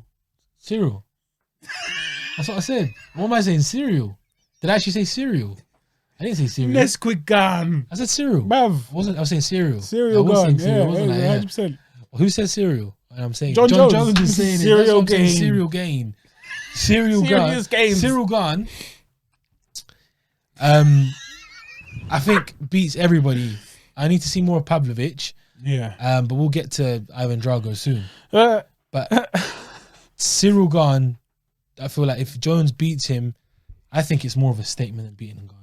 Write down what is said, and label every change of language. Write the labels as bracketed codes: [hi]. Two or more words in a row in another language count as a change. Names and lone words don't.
[en] Cyril. That's what I said. What am I saying? Cyril. Did I actually say Cyril? I didn't say Cyril. Nesquik Gane. I said Cyril. Bruv. I was saying Cyril. Cyril Gane. Yeah, 100%. Well, who said Cyril? And I'm saying Jon Jones is saying Cyril it. Gane. Cyril Gane. Cyril Gane. Cyril Gane. I think beats everybody. I need to see more of Pavlovich. Yeah. But we'll get to Ivan Drago soon. But Cyril Gane, I feel like if Jones beats him, I think it's more of a statement than beating Ngannou.